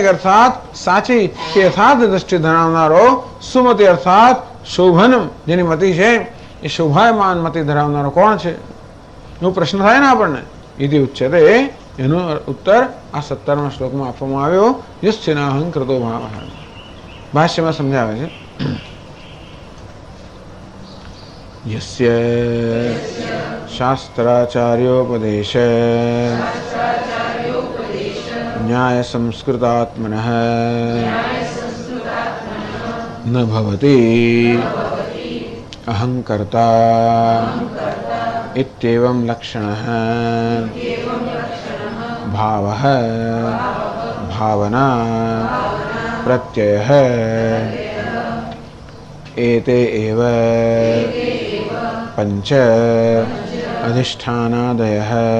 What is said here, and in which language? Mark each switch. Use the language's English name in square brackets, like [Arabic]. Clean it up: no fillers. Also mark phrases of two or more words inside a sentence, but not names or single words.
[Gujarati] અર્થાત સાચી કે યથાર્થ દ્રષ્ટિ ધરાવનારો સુમતિ અર્થાત શોભનમ જેની મતિ છે એ શોભાયમાન મતિ ધરાવનારો કોણ છે એવો પ્રશ્ન થાય ને આપણને [Sanskrit] इति उच्यते [Gujarati] એનો ઉત્તર આ 17મા શ્લોકમાં આપવામાં આવ્યો [Sanskrit] यस्यनाहं कृतो भावः [Gujarati] ભાષ્યમાં સમજાવે છે [Sanskrit] यस्य शास्त्राचार्योपदेश न्याय संस्कृतात्मनः न भवति अहंकर्ता इत्येवं लक्षणः भावः भावना प्रत्ययः एते एव पंच अधिष्ठानादयः